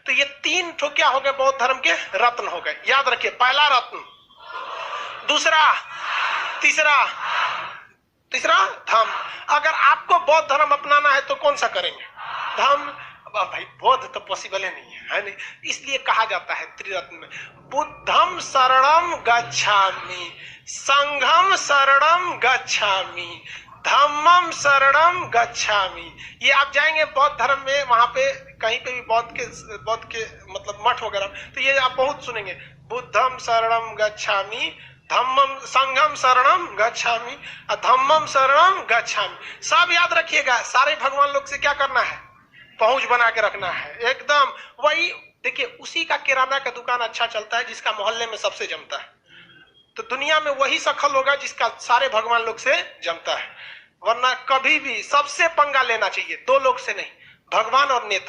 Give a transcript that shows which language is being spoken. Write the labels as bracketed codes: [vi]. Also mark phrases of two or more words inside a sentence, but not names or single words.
[hi] तो ये 3 ठो क्या हो गए? बौद्ध धर्म के रत्न हो गए। याद रखिए, पहला रत्न, दूसरा, तीसरा धम्म। अगर आपको बौद्ध धर्म अपनाना है तो कौन सा करेंगे? धम्म। भाई बौद्ध तो पॉसिबल ही नहीं है नहीं? इसलिए कहा जाता है त्रिरत्न में, [pi] बुद्धम शरणम गच्छामि, संघम शरणम गच्छामि, धम्मम शरणम गच्छामि। [hi] ये आप जाएंगे बौद्ध धर्म में, वहां पे कहीं पे भी बौद्ध के मतलब मठ वगैरह, तो ये आप बहुत सुनेंगे, [pi] बुद्धम शरणम गच्छामि, धम्मम, संघम शरणम गच्छामि, धम्मम शरणम गच्छामि। [hi] सब याद रखिएगा। सारे भगवान लोग से क्या करना है? पहुंच बना के रखना है एकदम। वही देखिए, उसी का किराना का दुकान अच्छा चलता है जिसका मोहल्ले में सबसे जमता है। तो दुनिया में वही सफल होगा जिसका सारे भगवान लोग से जमता है। वरना कभी भी सबसे पंगा लेना चाहिए, 2 लोग से नहीं, भगवान और नेता।